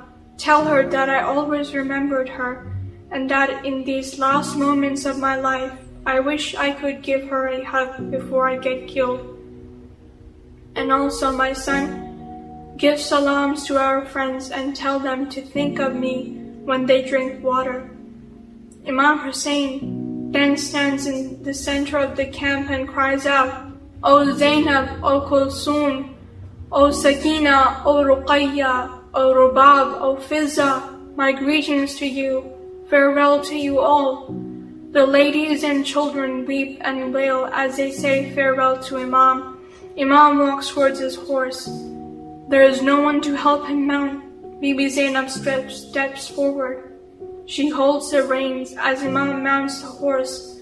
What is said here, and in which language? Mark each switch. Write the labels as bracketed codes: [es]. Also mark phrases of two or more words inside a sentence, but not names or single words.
[en] Tell her that I always remembered her, and that in these last moments of my life, I wish I could give her a hug before I get killed. And also, my son, give salams to our friends and tell them to think of me when they drink water. Imam Hussain then stands in the center of the camp and cries out, O Zainab, O Kulsum, O Sakina, O Ruqayya, O Rubab, O Fizza, my greetings to you, farewell to you all. The ladies and children weep and wail as they say farewell to Imam. Imam walks towards his horse. There is no one to help him mount. Bibi Zainab steps forward. She holds the reins as Imam mounts the horse.